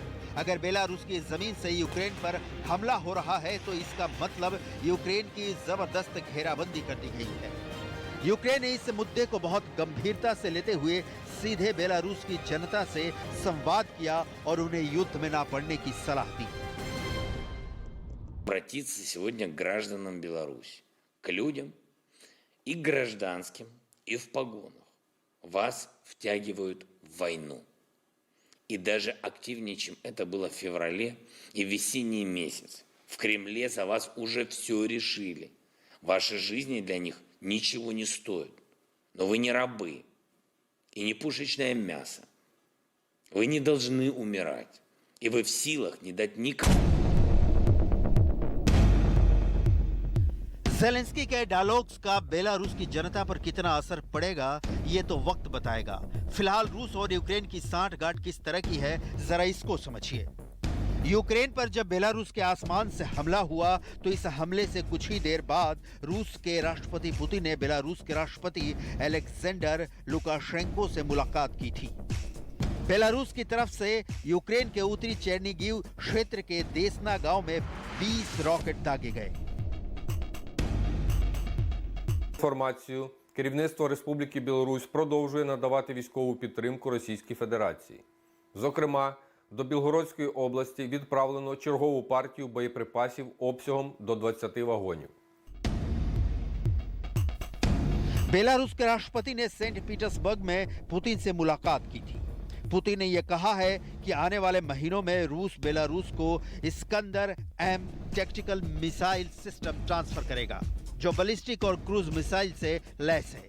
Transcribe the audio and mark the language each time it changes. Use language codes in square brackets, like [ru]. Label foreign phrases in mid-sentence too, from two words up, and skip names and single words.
[hi] अगर बेलारूस की जमीन से यूक्रेन पर हमला हो रहा है तो इसका मतलब यूक्रेन की जबरदस्त घेराबंदी कर दी गई है। यूक्रेन ने इस मुद्दे को बहुत गंभीरता से लेते हुए सीधे बेलारूस की जनता से संवाद किया और उन्हें युद्ध में ना पड़ने की सलाह दी। [ru] Обратиться сегодня к гражданам Беларуси, к людям и гражданским, и в погонах. Вас втягивают в войну. И даже активнее, чем это было в феврале и в весенний месяц. В Кремле за вас уже все решили. Ваши жизни для них ничего не стоят. Но вы не рабы и не пушечное мясо. Вы не должны умирать. И вы в силах не дать никому. [hi] जेलेंस्की के डायलॉग्स का बेलारूस की जनता पर कितना असर पड़ेगा ये तो वक्त बताएगा। फिलहाल रूस और यूक्रेन की सांठगांठ किस तरह की है जरा इसको समझिए। यूक्रेन पर जब बेलारूस के आसमान से हमला हुआ तो इस हमले से कुछ ही देर बाद रूस के राष्ट्रपति पुतिन ने बेलारूस के राष्ट्रपति अलेक्जेंडर लुकाशेंको से मुलाकात की थी। बेलारूस की तरफ से यूक्रेन के उत्तरी चेर्निगिव क्षेत्र के देसना गांव में 20 रॉकेट दागे गए। [uk] Інформацію, керівництво Республіки Білорусь продовжує надавати військову підтримку Російській Федерації. Зокрема, до Білгородської області відправлено чергову партію боєприпасів обсягом до 20 вагонів. [hi] बेलारूस के राष्ट्रपति ने सेंट पीटर्सबर्ग में पुतिन से मुलाकात की थी। पुतिन ने यह कहा है कि आने वाले महीनों में रूस बेलारूस को इस्कंदर एम [en] tactical missile system [hi] ट्रांसफर करेगा, जो बैलिस्टिक और [en] cruise missile [hi] से लैस है।